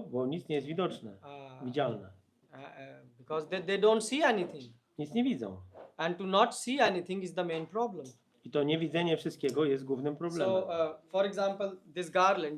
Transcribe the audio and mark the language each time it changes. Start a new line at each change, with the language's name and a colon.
Polish: Bo nic nie jest widoczne, widzialne.
English: Because they don't see anything.
Polish: Nic nie widzą.
English: And to not see anything is the main problem.
Polish: I to niewidzenie wszystkiego jest głównym problemem.
English: So, for example, this garland.